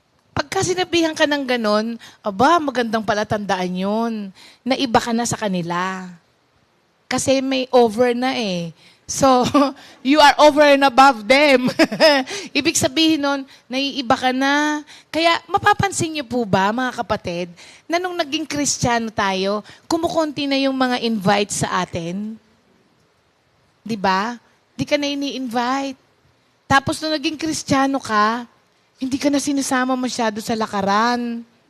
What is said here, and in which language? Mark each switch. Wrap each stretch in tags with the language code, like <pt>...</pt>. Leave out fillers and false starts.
<tl>Pagka sinabihan ka ng ganon, magandang palatandaan yun. Na iba ka na sa kanila. Kasi may over na eh.</tl> <en>So, you are over and above them.</en> <tl>Ibig sabihin nun, naiiba ka na. Kaya, mapapansin niyo po ba, mga kapatid, na nung naging Kristiyano tayo, kumukonti na yung mga invite sa atin? Di ba? Di ka na ini-invite. Tapos nung naging Kristiyano ka, hindi ka na sinasama masyado sa lakaran.</tl>